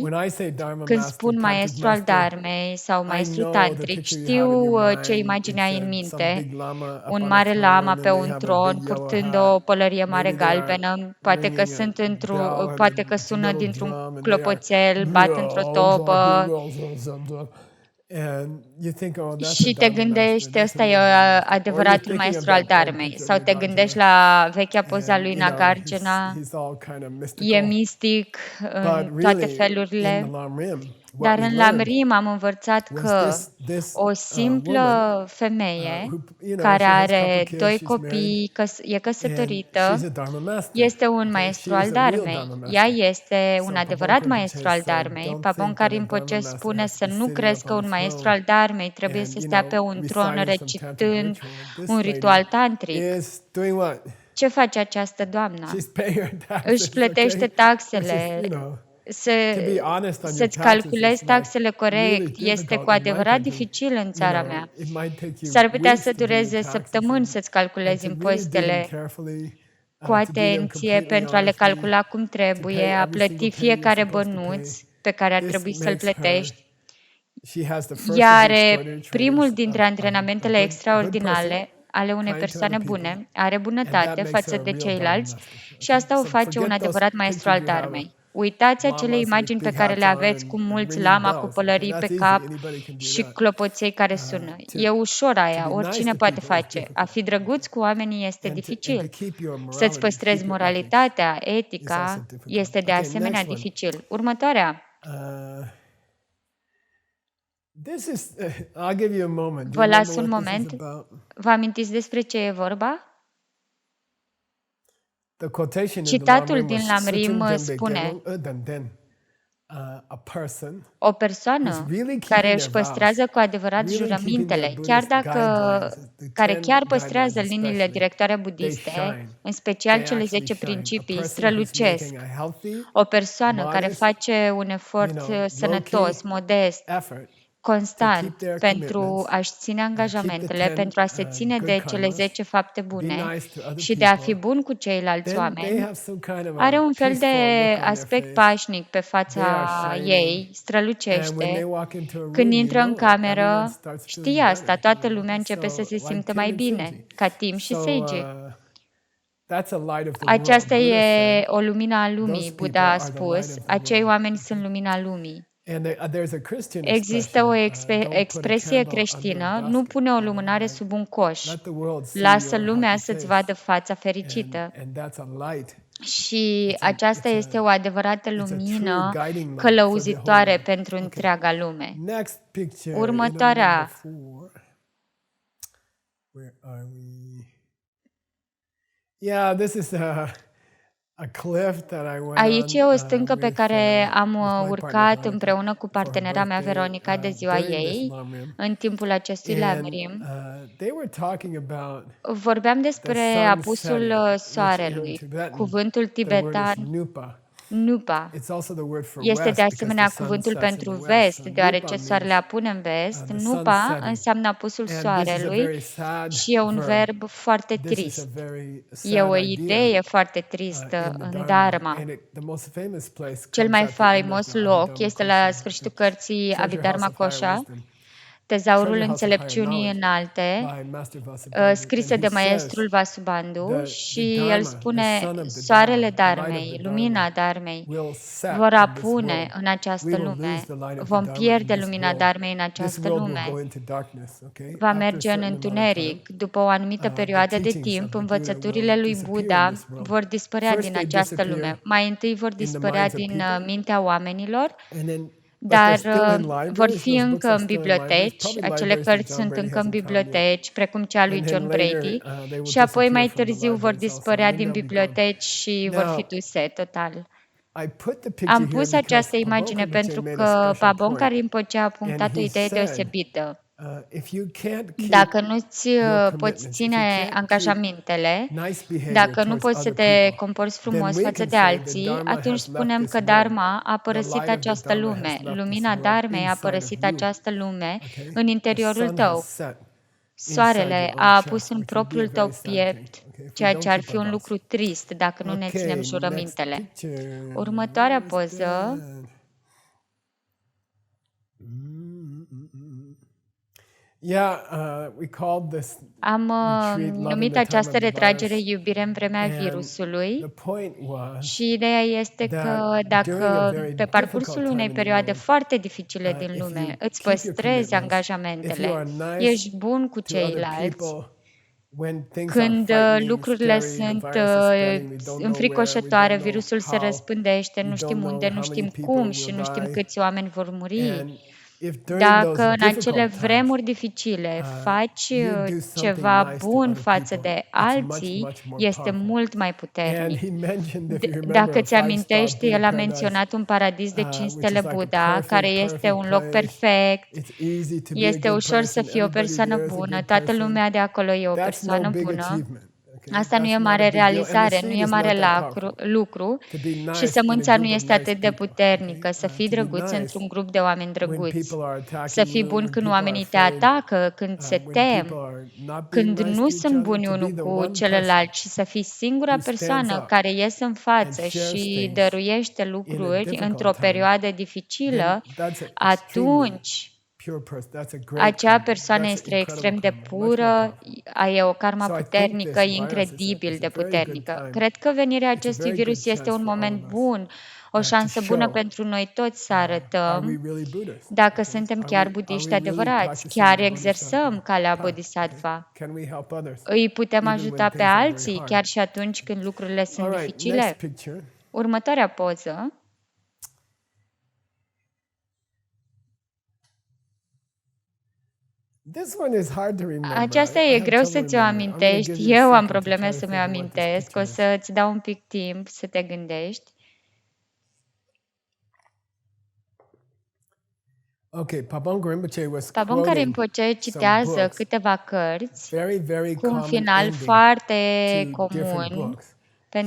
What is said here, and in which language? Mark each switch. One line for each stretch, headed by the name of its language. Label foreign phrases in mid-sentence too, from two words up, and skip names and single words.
English: when I say Dharma
Romanian: Când
English: master,
Romanian: spun
English: tantric
Romanian: maestru al
English: master,
Romanian: Dharmei sau
English: I
Romanian: maestru
English: know the
Romanian: tantric,
English: picture you have in
Romanian: știu
English: your
Romanian: ce
English: mind.
Romanian: imagine ai
English: It's
Romanian: în
English: some
Romanian: minte.
English: big lama up
Romanian: Un
English: on a
Romanian: mare lama
English: throne,
Romanian: pe
English: and they
Romanian: un
English: have a
Romanian: tron,
English: big yellow
Romanian: purtând
English: hat.
Romanian: o pălărie mare
English: Maybe they are
Romanian: galbenă, poate că
English: ringing a
Romanian: sunt
English: bell
Romanian: poate că
English: and a
Romanian: sună
English: little
Romanian: dintr-un
English: drum, and they are
Romanian: clopoțel, bat într-o topă
English: and you think, oh, that's a
Romanian: și te
English: Dharma master.
Romanian: gândești,
English: That's a
Romanian: ăsta e
English: real Dharma master. Or you're
Romanian: adevăratul
English: thinking of
Romanian: maestru al
English: that old
Romanian: Dharmei.
English: picture
Romanian: Sau
English: of
Romanian: te gândești
English: Nagarjuna,
Romanian: la vechea poza
English: and
Romanian: lui
English: you know
Romanian: Nagarjuna,
English: he's all kind of
Romanian: e
English: mystical.
Romanian: mistic
English: But
Romanian: în toate
English: really, in the
Romanian: felurile.
English: Lam Rim, what
Romanian: Dar
English: we
Romanian: în
English: learned
Romanian: Lamrim am învățat
English: was
Romanian: că
English: this
Romanian: o simplă
English: woman
Romanian: femeie
English: who, you know,
Romanian: care
English: she has a couple
Romanian: are
English: kids,
Romanian: doi
English: she's married,
Romanian: copii, e
English: and she's
Romanian: căsătorită,
English: a Dharma master.
Romanian: este un
English: Okay,
Romanian: maestru
English: she
Romanian: al
English: is a real
Romanian: Dharmei.
English: Dharma
Romanian: Ea
English: master.
Romanian: este un
English: So
Romanian: adevărat
English: Pabon
Romanian: maestru al
English: Rinpoche said,
Romanian: Dharmei.
English: don't
Romanian: Pabon
English: think that a
Romanian: Rinpoche
English: Dharma master
Romanian: spune
English: has to
Romanian: să
English: be
Romanian: nu
English: sitting
Romanian: crezi
English: up
Romanian: că
English: on a
Romanian: un maestru
English: throne
Romanian: al Dharmei trebuie
English: and,
Romanian: să stea pe un tron
English: reciting some tantric
Romanian: recitând
English: ritual. This
Romanian: un
English: lady
Romanian: ritual tantric.
English: is doing what?
Romanian: Ce face această doamnă?
English: She's paying her taxes,
Romanian: Își plătește
English: okay?
Romanian: taxele.
English: Which is, to be honest on your
Romanian: Să-ți
English: taxes
Romanian: calculezi
English: is like
Romanian: taxele
English: really
Romanian: corect este
English: difficult
Romanian: cu
English: in my
Romanian: adevărat
English: country.
Romanian: dificil în țara
English: You know,
Romanian: mea.
English: it might take you
Romanian: S-ar putea
English: weeks
Romanian: să
English: to do your
Romanian: dureze
English: taxes
Romanian: săptămâni
English: and
Romanian: să-ți calculezi
English: to really do them
Romanian: impozitele
English: carefully,
Romanian: cu
English: to do them
Romanian: atenție
English: completely
Romanian: pentru a le
English: honestly,
Romanian: calcula cum
English: to
Romanian: trebuie,
English: pay
Romanian: a
English: every
Romanian: plăti
English: single penny you're
Romanian: fiecare
English: supposed to pay.
Romanian: bănuț pe care ar
English: This
Romanian: trebui să-l
English: makes her,
Romanian: plătești.
English: she has the first of
Romanian: Ea
English: the
Romanian: are
English: extraordinary
Romanian: primul
English: trainings
Romanian: dintre
English: of a
Romanian: antrenamentele
English: good person,
Romanian: extraordinare ale unei
English: kind to
Romanian: persoane
English: other people,
Romanian: bune are
English: and that
Romanian: bunătate
English: makes
Romanian: față
English: her a
Romanian: de
English: real Dharma
Romanian: ceilalți
English: master.
Romanian: și
English: Okay?
Romanian: asta o
English: So
Romanian: face un
English: forget those
Romanian: adevărat maestru
English: pictures
Romanian: al
English: you have
Romanian: Dharmei.
English: of
Romanian: Uitați acele
English: lamas with
Romanian: imagini pe
English: big
Romanian: care le
English: hats on
Romanian: aveți cu
English: and
Romanian: mulți
English: ringing
Romanian: lama cu
English: bells. Okay,
Romanian: pălării pe
English: that's easy.
Romanian: cap
English: Anybody can do
Romanian: și
English: that.
Romanian: clopoței care sună.
English: To
Romanian: E ușor
English: to
Romanian: aia,
English: be nice
Romanian: oricine
English: to
Romanian: poate
English: people is
Romanian: face. A
English: difficult.
Romanian: fi drăguț cu oamenii este
English: And to
Romanian: dificil.
English: keep your
Romanian: Să-ți
English: morality, to
Romanian: păstrezi
English: keep your ethics
Romanian: moralitatea,
English: is also
Romanian: etica,
English: difficult.
Romanian: este de
English: Okay,
Romanian: asemenea
English: next one.
Romanian: dificil. Următoarea.
English: This is, I'll give you a moment. Do
Romanian: Vă
English: you
Romanian: las
English: remember
Romanian: un
English: what this is
Romanian: moment.
English: about?
Romanian: Vă amintiți despre ce e vorba?
English: The quotation in the
Romanian: Citatul
English: Lamrim
Romanian: din
English: was
Romanian: Lamrim
Tibetan: "Suchung Jembe
Romanian: spune:
Tibetan: Gelung Udan."
English: A person
Romanian: o
English: who's
Romanian: persoană
English: really
Romanian: care
English: keeping
Romanian: își
English: their vows,
Romanian: păstrează cu adevărat
English: really keeping their
Romanian: jurămintele,
English: Buddhist
Romanian: care
English: guidelines, the
Romanian: chiar
English: 10
Romanian: păstrează
English: guidelines
Romanian: liniile
English: especially,
Romanian: directoare
English: they
Romanian: budiste,
English: shine.
Romanian: în special
English: They
Romanian: cele
English: actually
Romanian: 10
English: shine. A
Romanian: principii,
English: person who's
Romanian: strălucesc.
English: making a healthy,
Romanian: O persoană care
English: modest,
Romanian: face un efort
English: low-key
Romanian: sănătos, modest,
English: effort to
Romanian: constant
English: keep their
Romanian: pentru
English: commitments,
Romanian: a-și ține
English: keep the
Romanian: angajamentele,
English: 10
Romanian: pentru a se ține
English: good
Romanian: de cele
English: karmas,
Romanian: 10 fapte
English: be
Romanian: bune
English: nice to other
Romanian: și de a fi
English: people,
Romanian: bun cu ceilalți
English: then they
Romanian: oameni,
English: have some kind of
Romanian: are
English: a
Romanian: un fel de
English: peaceful look on their
Romanian: aspect
English: face.
Romanian: pașnic pe
English: They are
Romanian: fața
English: shining.
Romanian: ei,
English: And when they
Romanian: strălucește.
English: walk into a room,
Romanian: Când
English: you
Romanian: intră în
English: know it. Everyone
Romanian: cameră,
English: starts
Romanian: știi
English: feeling
Romanian: asta,
English: better,
Romanian: toată lumea începe să
English: So,
Romanian: se
English: like
Romanian: simtă
English: Tim
Romanian: mai
English: and
Romanian: bine,
English: Suji.
Romanian: ca Tim și
English: So,
Romanian: Seiji.
English: that's a light of the world.
Romanian: Aceasta
English: Buddha
Romanian: e
English: said,
Romanian: o lumină a
English: those
Romanian: lumii,
English: people
Romanian: Buddha a
English: are the light
Romanian: spus,
English: of the
Romanian: acei
English: world.
Romanian: oameni sunt lumina lumii.
English: And there's a Christian
Romanian: Există o
English: expression, don't put a
Romanian: expresie
English: candle under a
Romanian: creștină, nu
English: basket.
Romanian: pune o lumânare sub un coș.
English: Let the world see
Romanian: Lasă
English: your
Romanian: lumea
English: happy
Romanian: să-ți
English: face.
Romanian: vadă fața fericită.
English: And that's a light.
Romanian: Și
English: It's a,
Romanian: aceasta
English: it's
Romanian: este
English: a,
Romanian: o adevărată
English: it's a true
Romanian: lumină
English: guiding light for the
Romanian: călăuzitoare
English: whole world.
Romanian: pentru
English: Okay.
Romanian: întreaga lume.
English: Next picture, item number
Romanian: Următoarea.
English: 4. Where are we? Yeah, this is a cliff that I went
Romanian: Aici e
English: on
Romanian: o stâncă pe care am
English: with my partner
Romanian: urcat
English: Veronica
Romanian: împreună cu
English: for her
Romanian: partenera mea
English: birthday
Romanian: Veronica de ziua
English: during this
Romanian: ei,
English: Lamrim.
Romanian: în timpul acestui
English: And
Romanian: Lamrim.
English: they were talking about
Romanian: Vorbeam
English: the
Romanian: despre
English: sun
Romanian: apusul
English: setting, which in
Romanian: soarelui.
English: Tibetan
Romanian: Cuvântul
English: the word is
Romanian: tibetan,
English: nupa.
Romanian: nupa,
English: It's also the word for
Romanian: este
English: west
Romanian: de
English: because
Romanian: asemenea
English: the sun
Romanian: cuvântul
English: sets in
Romanian: pentru
English: the west.
Romanian: vest,
English: So
Romanian: deoarece
English: nupa
Romanian: soarele
English: means
Romanian: apune în vest.
English: the sun
Romanian: Nupa
English: setting.
Romanian: înseamnă apusul
English: And this is a
Romanian: soarelui
English: very sad
Romanian: și e un
English: verb.
Romanian: verb foarte
English: This is a
Romanian: trist.
English: very
Romanian: E o
English: sad
Romanian: idee
English: idea
Romanian: foarte
English: in
Romanian: tristă
English: the
Romanian: în
English: Dharma.
Romanian: Dharma.
English: And the most famous place
Romanian: Cel
English: comes
Romanian: mai
English: at the end of
Romanian: faimos
English: the
Romanian: loc
English: Abhidharma
Romanian: este la
English: Kosha,
Romanian: sfârșitul
English: the
Romanian: cărții
English: Treasure House
Romanian: Abhidharma
English: of Higher
Romanian: Kosha,
English: Wisdom,
Romanian: Tezaurul
English: Treasure House of Higher
Romanian: înțelepciunii
English: Knowledge
Romanian: înalte,
English: by Master Vasubandhu.
Romanian: scrise
English: And
Romanian: de
English: he says
Romanian: maestrul Vasubandhu,
English: the
Romanian: și el
English: Dharma, the
Romanian: spune:
English: sun of the
Romanian: soarele
English: Dharma, the light of
Romanian: Dharmei,
English: the
Romanian: lumina
English: Dharma
Romanian: Dharmei,
English: will set
Romanian: vor
English: in this
Romanian: apune
English: world.
Romanian: în această
English: We will
Romanian: lume.
English: lose the light of the
Romanian: Vom
English: Dharma in
Romanian: pierde
English: this
Romanian: lumina
English: world.
Romanian: Dharmei în
English: This
Romanian: această
English: world will
Romanian: lume.
English: go into darkness, okay?
Romanian: Va
English: After a
Romanian: merge în
English: certain amount of time,
Romanian: întuneric. După o anumită
English: the
Romanian: perioadă de
English: teachings of
Romanian: timp,
English: the Buddha
Romanian: învățăturile
English: will
Romanian: lui
English: disappear in
Romanian: Buddha
English: this world.
Romanian: vor dispărea
English: First,
Romanian: din
English: they
Romanian: această
English: disappear
Romanian: lume. Mai întâi vor
English: in the
Romanian: dispărea
English: minds of
Romanian: din
English: people,
Romanian: mintea oamenilor,
English: and then but they're
Romanian: dar
English: still in
Romanian: vor
English: libraries.
Romanian: fi
English: Those books
Romanian: încă
English: are
Romanian: în
English: still in libraries.
Romanian: biblioteci,
English: Probably
Romanian: acele
English: libraries that
Romanian: cărți
English: John
Romanian: sunt
English: Brady
Romanian: încă în
English: hasn't found yet.
Romanian: biblioteci, precum cea lui
English: And then
Romanian: John
English: later,
Romanian: Brady,
English: they will
Romanian: și apoi mai
English: disappear from the
Romanian: târziu vor
English: libraries also,
Romanian: dispărea
English: and then
Romanian: din
English: they'll be gone.
Romanian: biblioteci și vor fi
English: Now,
Romanian: duse total.
English: I put the picture
Romanian: Am
English: here
Romanian: pus
English: because
Romanian: această
English: Pabon
Romanian: imagine
English: Rinpoche
Romanian: pentru
English: made a
Romanian: că
English: special
Romanian: Pabon
English: point,
Romanian: Rinpoche a
English: and
Romanian: punctat o
English: he
Romanian: idee
English: said,
Romanian: deosebită.
English: if you can't keep
Romanian: Dacă nu-ți
English: your
Romanian: poți
English: commitments, if you
Romanian: ține
English: can't keep
Romanian: angajamentele,
English: nice behavior
Romanian: dacă nu
English: towards
Romanian: poți să
English: other
Romanian: te
English: people,
Romanian: comporți
English: then
Romanian: frumos
English: we
Romanian: față
English: can
Romanian: de
English: say the
Romanian: alții,
English: Dharma
Romanian: atunci
English: has left
Romanian: spunem
English: this
Romanian: că
English: world.
Romanian: Dharma a
English: The
Romanian: părăsit
English: light of the
Romanian: această
English: Dharma has
Romanian: lume.
English: left this
Romanian: Lumina
English: world
Romanian: Dharmei a
English: inside of
Romanian: părăsit
English: you.
Romanian: această lume
English: Okay?
Romanian: în
English: The
Romanian: interiorul
English: sun
Romanian: tău.
English: has set inside
Romanian: Soarele
English: your
Romanian: a
English: own
Romanian: apus
English: chest,
Romanian: în
English: which would be a
Romanian: propriul tău
English: very sad thing.
Romanian: piept,
English: Okay? If we
Romanian: ceea
English: don't
Romanian: ce ar
English: keep
Romanian: fi
English: our
Romanian: un
English: vows.
Romanian: lucru trist dacă nu ne
English: Okay,
Romanian: ținem
English: next
Romanian: jurămintele.
English: picture.
Romanian: Următoarea
English: Where is
Romanian: poză.
English: that? Yeah, we called this
Romanian: Am
English: retreat Love in
Romanian: numit
English: the Time
Romanian: această
English: of the
Romanian: retragere
English: Virus.
Romanian: Iubire în vremea
English: And
Romanian: virusului
English: the point was
Romanian: și ideea este că
English: that during a
Romanian: dacă
English: very
Romanian: pe parcursul
English: difficult
Romanian: unei
English: time in the
Romanian: perioade
English: world,
Romanian: foarte dificile din
English: if you
Romanian: lume îți
English: keep your
Romanian: păstrezi
English: commitments, if you
Romanian: angajamentele,
English: are nice
Romanian: ești bun cu
English: to other
Romanian: ceilalți,
English: people, when things are
Romanian: când
English: frightening,
Romanian: lucrurile
English: scary, the
Romanian: sunt
English: virus is spreading, we don't know where, we
Romanian: înfricoșătoare,
English: don't know
Romanian: virusul se
English: how,
Romanian: răspândește,
English: we
Romanian: nu
English: don't
Romanian: știm
English: know
Romanian: unde, nu
English: how
Romanian: știm
English: many people
Romanian: cum și nu știm
English: will die.
Romanian: câți oameni vor muri.
English: And if during
Romanian: Dacă
English: those
Romanian: în acele
English: difficult times,
Romanian: vremuri dificile faci
English: you do something
Romanian: ceva
English: nice to
Romanian: bun
English: other
Romanian: față
English: people,
Romanian: de
English: it's much,
Romanian: alții,
English: much more
Romanian: este
English: powerful.
Romanian: mult mai
English: And
Romanian: puternic.
English: he mentioned, if you remember,
Romanian: Dacă
English: a
Romanian: ți
English: 5-star
Romanian: amintești,
English: Buddha
Romanian: el a
English: paradise,
Romanian: menționat un paradis de 5
English: which is
Romanian: stele
English: like a
Romanian: Buddha, care este un loc
English: perfect place.
Romanian: perfect.
English: It's easy to be a
Romanian: Este
English: good
Romanian: ușor să
English: person.
Romanian: fii o
English: Everybody
Romanian: persoană
English: there is a
Romanian: bună,
English: good
Romanian: toată
English: person.
Romanian: lumea de acolo e o
English: That's no
Romanian: persoană
English: big
Romanian: bună.
English: achievement. Okay?
Romanian: Asta nu
English: That's
Romanian: e
English: not a
Romanian: mare
English: big deal. And the
Romanian: realizare, nu
English: seed
Romanian: e
English: is
Romanian: mare
English: not that powerful.
Romanian: lucru
English: To be
Romanian: și
English: nice in
Romanian: sămânța
English: a
Romanian: nu
English: group of
Romanian: este
English: nice
Romanian: atât de
English: people.
Romanian: puternică. Să
English: Okay?
Romanian: fii
English: To be
Romanian: drăguț
English: nice
Romanian: într-un grup de oameni
English: when
Romanian: drăguți.
English: people are
Romanian: Să
English: attacking
Romanian: fii
English: you,
Romanian: bun
English: when
Romanian: când
English: people are
Romanian: oamenii te
English: afraid,
Romanian: atacă, când se
English: when people
Romanian: tem,
English: are not being
Romanian: când
English: nice
Romanian: nu
English: to each
Romanian: sunt
English: other,
Romanian: buni
English: to be
Romanian: unul
English: the
Romanian: cu
English: one person
Romanian: celălalt și să fii singura
English: who stands
Romanian: persoană
English: up
Romanian: care iese în
English: and
Romanian: față
English: shares
Romanian: și
English: things
Romanian: dăruiește
English: in a
Romanian: lucruri
English: difficult
Romanian: într-o
English: time,
Romanian: perioadă
English: then
Romanian: dificilă,
English: that's extremely
Romanian: atunci
English: pure person. That's a great
Romanian: Acea
English: karma.
Romanian: persoană
English: That's an
Romanian: este extrem
English: incredible
Romanian: de
English: karma, much more
Romanian: pură,
English: powerful.
Romanian: e o karma
English: So I think
Romanian: puternică,
English: this
Romanian: e
English: virus
Romanian: incredibil
English: is
Romanian: de
English: a very good
Romanian: puternică.
English: time.
Romanian: Cred că venirea
English: It's a
Romanian: acestui
English: very good
Romanian: virus este
English: chance
Romanian: un
English: for all
Romanian: moment
English: of us
Romanian: bun, o
English: to
Romanian: șansă bună
English: show
Romanian: pentru noi toți să
English: are we
Romanian: arătăm
English: really Buddhists?
Romanian: dacă
English: Okay.
Romanian: suntem
English: Are
Romanian: chiar
English: we
Romanian: budiști
English: really
Romanian: adevărați,
English: practicing
Romanian: chiar
English: the
Romanian: exersăm
English: Bodhisattva
Romanian: calea
English: path? Okay.
Romanian: bodhisattva.
English: Can we help others
Romanian: Îi putem
English: even when
Romanian: ajuta pe
English: things are very
Romanian: alții
English: hard?
Romanian: chiar și atunci când lucrurile sunt
English: All right, next
Romanian: dificile.
English: picture.
Romanian: Următoarea poză.
English: This one is hard to remember.
Romanian: Aceasta
English: I
Romanian: e
English: have
Romanian: greu
English: trouble
Romanian: să ți-o
English: remembering. I'm going to
Romanian: amintești.
English: give you a
Romanian: Eu am
English: second to try
Romanian: probleme
English: to
Romanian: să mi-o
English: think of what this
Romanian: amintesc. O
English: picture is.
Romanian: să-ți dau un pic timp să te gândești.
English: Okay, Pabong Rinpoche was
Romanian: Pabong
English: quoting
Romanian: Rinpoche
English: some
Romanian: citează
English: books,
Romanian: câteva cărți
English: very
Romanian: cu un
English: common
Romanian: final
English: ending
Romanian: foarte
English: to different
Romanian: comun
English: books. He
Romanian: pentru